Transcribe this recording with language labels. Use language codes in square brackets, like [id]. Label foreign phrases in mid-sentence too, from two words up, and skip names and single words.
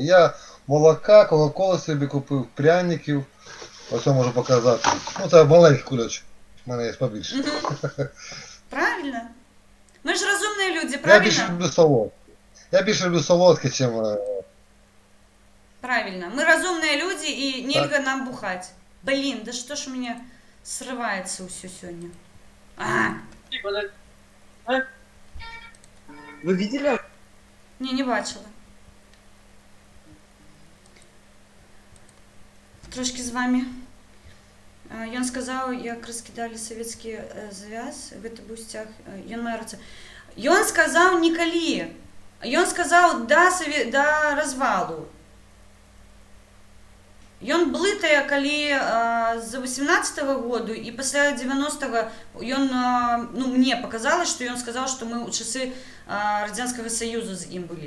[uk] Я молока, кока-колу собі купив, пряників. Ось я можу показати. Ну, це маленький кульочок. У мене є побільше. Правильно. Ми ж розумні люди, Я більше правильно? люблю солодке. Я більше люблю солодке, чим... Правильно. [ru] Мы разумные люди, и нельзя нам бухать. Блин, да что ж у меня [be] Срываецца ўсё сёння. [ru] Вы видели? [be] Не бачила. Трошки з вами. Ён сказаў, як раскідалі савецкі звяз, гэта быў сцяг, ён мае рацыю. Ён сказаў некалі. Ён сказаў да развалу. Ён блытае, калі з 18-го году і пасля 90-го ён, [ru] мне показалось, [be] што ён сказаў, што мы ў часы Радзянскага Саюзу з ім былі.